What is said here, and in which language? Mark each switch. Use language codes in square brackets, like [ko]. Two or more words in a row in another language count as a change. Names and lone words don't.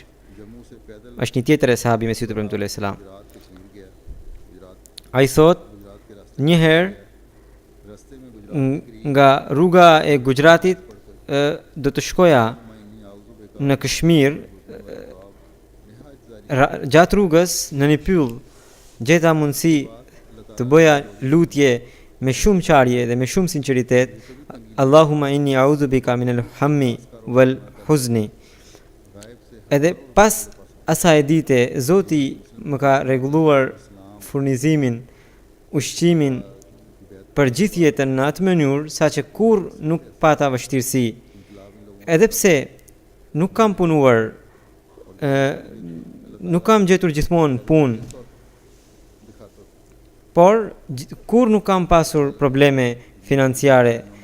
[sq] Është një tjetër e sahabi Mesiut të premtuar [ar] عليه السلام. [sq] Ai thot, një herë nga rruga e Gujaраtit do të shkoja në Kashmir. Gjatë rrugës në një pyll gjeta mundësi të bëja lutje me shumë qarje dhe me shumë sinqeritet, [ar] اللهم إني أعوذ بك من الهم والحزن. [sq] Edhe pas asaj dite Zoti më ka rregulluar furnizimin, ushqimin për gjithë jetën në atë mënyrë saqë kur nuk pata vështirësi. Edhe pse nuk kam punuar, nuk kam gjetur gjithmonë punë, por kur nuk kam pasur probleme financiare.